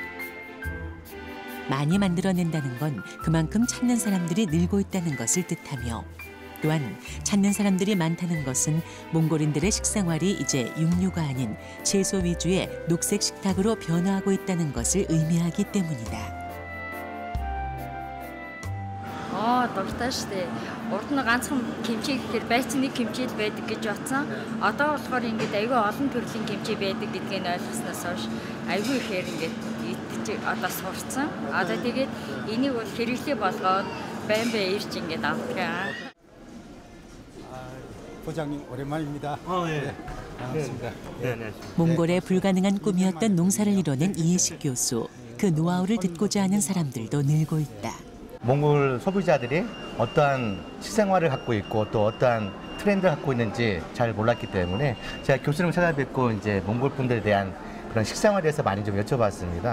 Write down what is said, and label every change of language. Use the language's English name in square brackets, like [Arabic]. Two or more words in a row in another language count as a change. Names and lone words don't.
[Mongolian] 많이 만들어낸다는 건 그만큼 찾는 사람들이 늘고 있다는 것을 뜻하며 또한 찾는 사람들이 많다는 것은 몽골인들의 식생활이 이제 육류가 아닌 채소 위주의 녹색 식탁으로 변화하고 있다는 것을 의미하기 때문이다. Дуртай штэ. Урд нь ганцхан 김치 гэхээр байцны нэг 김치 л байдаг гэж бодсон. Одоо болохоор ингээд аюу олон төрлийн 김치 байдаг гэдгийг ойлгосноос хойш аюу ихээр ингээд идэж одоо сурцсан. Одоо тэгээд энийг бол хэрэглээ болгоод байн ирж ингээд авдаг. [Korean] 부장님 오랜만입니다. 네, 반갑습니다. 네. 몽골의 불가능한 꿈이었던 농사를 이뤄낸 이해식 교수. 그 노하우를 듣고자 하는 사람들도 늘고 있다. 몽골 소비자들이 어떠한 식생활을 갖고 있고 또 어떠한 트렌드를 갖고 있는지 잘 몰랐기 때문에 제가 교수님을 찾아뵙고 이제 몽골 분들에 대한 그런 식생활에 대해서 많이 좀 여쭤봤습니다.